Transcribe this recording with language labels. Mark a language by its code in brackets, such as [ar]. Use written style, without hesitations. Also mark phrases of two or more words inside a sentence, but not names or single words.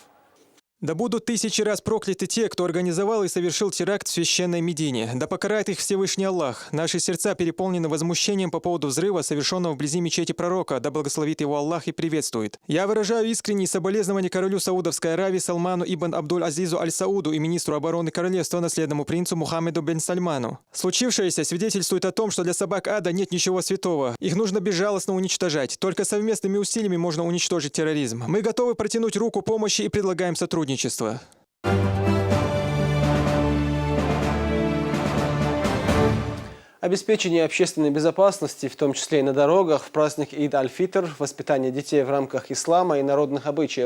[ru] Да будут 1000 раз прокляты те, кто организовал и совершил теракт в священной Медине. Да покарает их Всевышний Аллах. Наши сердца переполнены возмущением по поводу взрыва, совершенного вблизи мечети пророка. Да благословит его Аллах и приветствует. Я выражаю искренние соболезнования королю Саудовской Аравии Салману ибн Абдуль-Азизу Аль-Сауду и министру обороны королевства, наследному принцу Мухаммеду бен Сальману. Случившееся свидетельствует о том, что для собак ада нет ничего святого. Их нужно безжалостно уничтожать. Только совместными усилиями можно уничтожить терроризм. Мы готовы протянуть руку помощи и предлагаем сотрудничество. Обеспечение общественной безопасности, в том числе и на дорогах, в праздник Ид-аль-Фитр, воспитание детей в рамках ислама и народных обычаев.